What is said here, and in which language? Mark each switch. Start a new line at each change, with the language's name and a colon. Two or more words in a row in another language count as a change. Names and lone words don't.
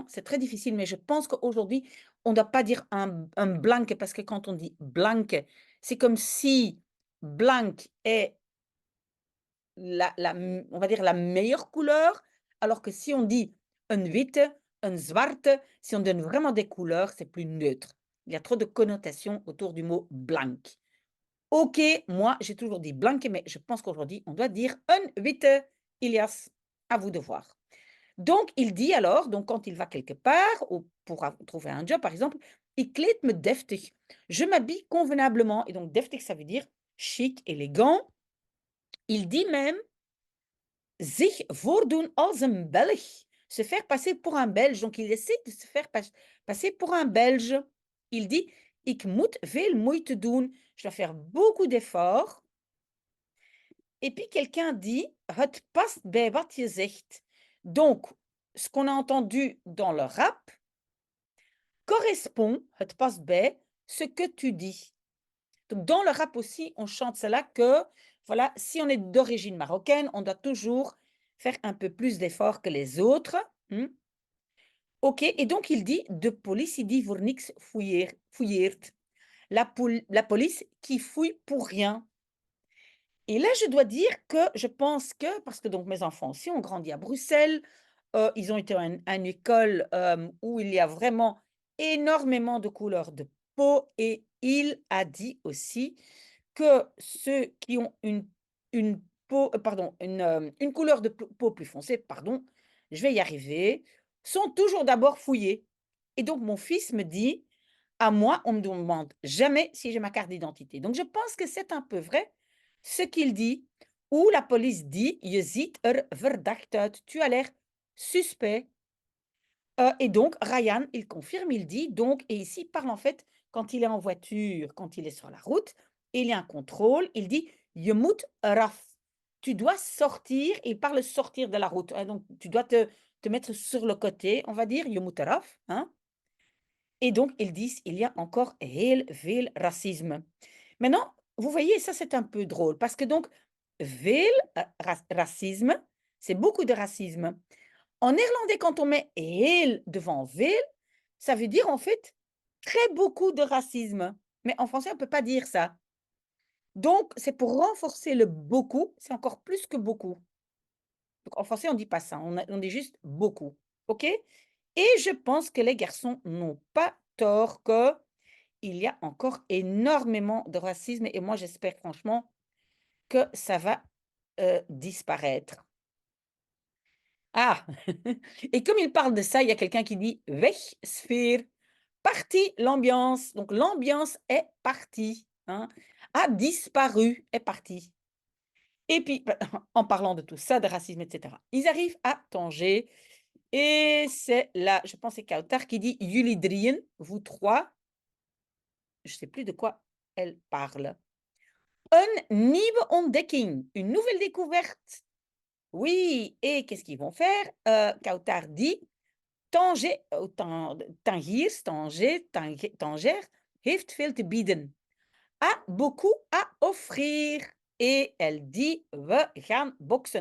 French: C'est très difficile, mais je pense qu'aujourd'hui, on ne doit pas dire un blanc, parce que quand on dit blanc, c'est comme si blanc est on va dire la meilleure couleur, alors que si on dit un witte, un zwarte, si on donne vraiment des couleurs, c'est plus neutre. Il y a trop de connotations autour du mot blanc. Ok, moi j'ai toujours dit blanc, mais je pense qu'aujourd'hui on doit dire un witte. Ilias, à vous de voir. Donc il dit alors, donc quand il va quelque part, ou pour trouver un job par exemple,
Dutch: ik kleed me deftig.
French: Je m'habille convenablement. Et donc deftig, ça veut dire chic, élégant. Il dit même
Dutch: zich voordoen als een Belg.
French: Se faire passer pour un Belge. Donc, il essaie de se faire passer pour un Belge. Il dit,
Dutch: ik moet veel moeite doen.
French: Je dois faire beaucoup d'efforts. Et puis, quelqu'un dit,
Dutch: het past bij wat je zegt.
French: Donc, ce qu'on a entendu dans le rap correspond,
Dutch: het past bij,
French: ce que tu dis. Donc, dans le rap aussi, on chante cela que, voilà, si on est d'origine marocaine, on doit toujours faire un peu plus d'efforts que les autres. Ok, et donc il dit, de police, il dit,
Dutch: voor niks fouilleert.
French: La police qui fouille pour rien. Et là, je dois dire que je pense que, parce que donc mes enfants aussi ont grandi à Bruxelles, ils ont été à une école où il y a vraiment énormément de couleurs de peau, et il a dit aussi que ceux qui ont une peau, pardon, une couleur de peau plus foncée, pardon, je vais y arriver, sont toujours d'abord fouillés. Et donc mon fils me dit, à moi, on ne me demande jamais si j'ai ma carte d'identité. Donc je pense que c'est un peu vrai ce qu'il dit, ou la police dit,
Dutch: je ziet er verdacht uit,
French: tu as l'air suspect. Et donc, Ryan, il confirme, il dit, donc, et ici, il parle en fait, quand il est en voiture, quand il est sur la route, et il y a un contrôle, il dit,
Dutch: je moet eraf.
French: Tu dois sortir, et il parle sortir de la route, hein, donc tu dois te mettre sur le côté, on va dire,
Dutch: je moet eraf,
French: hein. Et donc, ils disent, il y a encore
Dutch: heel veel racisme.
French: Maintenant, vous voyez, ça c'est un peu drôle, parce que donc,
Dutch: veel racisme,
French: c'est beaucoup de racisme. En néerlandais, quand on met heel devant veel, ça veut dire en fait très beaucoup de racisme. Mais en français, on ne peut pas dire ça. Donc, c'est pour renforcer le beaucoup, c'est encore plus que beaucoup. Donc, en français, on ne dit pas ça, on dit juste beaucoup. OK? Et je pense que les garçons n'ont pas tort qu'il y a encore énormément de racisme et moi, j'espère franchement que ça va disparaître. Ah! Et comme il parle de ça, il y a quelqu'un qui dit
Dutch: weg sfeer,
French: parti l'ambiance. Donc l'ambiance est partie, hein, a disparu, est partie. Et puis, en parlant de tout ça, de racisme, etc., ils arrivent à Tanger et c'est là, je pense, c'est Kautar qui dit
Dutch: jullie drieën,
French: vous trois. Je ne sais plus de quoi elle parle.
Dutch: Een nieuwe ontdekking,
French: une nouvelle découverte. Oui, et qu'est-ce qu'ils vont faire? Kautar dit Tanger, Tangiers,
Dutch: Tanger heeft veel te bieden.
French: A beaucoup à offrir. Et elle dit,
Dutch: we gaan boksen.